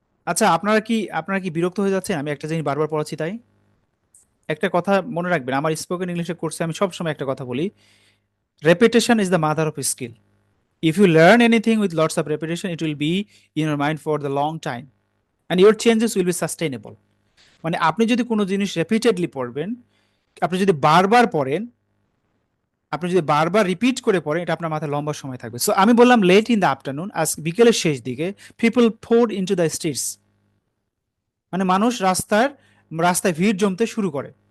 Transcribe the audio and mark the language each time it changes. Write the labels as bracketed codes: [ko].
[bn] আচ্ছা, আপনারা কি বিরক্ত হয়ে যাচ্ছেন আমি একটা জিনিস বারবার পড়াচ্ছি তাই? একটা কথা মনে রাখবেন, আমার স্পোকেন ইংলিশের কোর্সে আমি সবসময় একটা কথা বলি, [en] Repetition is the mother of skill. If you learn anything with lots of repetition, it will be in your mind for the long time and your changes will be sustainable. [bn] মানে আপনি যদি কোনো জিনিস রিপিটেডলি পড়বেন, আপনি যদি বারবার পড়েন, আপনি যদি বারবার রিপিট করে পড়েন, এটা আপনার মাথায় লম্বা সময় থাকবে। সো আমি বললাম [en] late in the afternoon, [bn] আজ বিকেলের শেষ দিকে, [en] people poured into the streets, [bn] মানে মানুষ রাস্তায় ভিড় জমতে শুরু করে।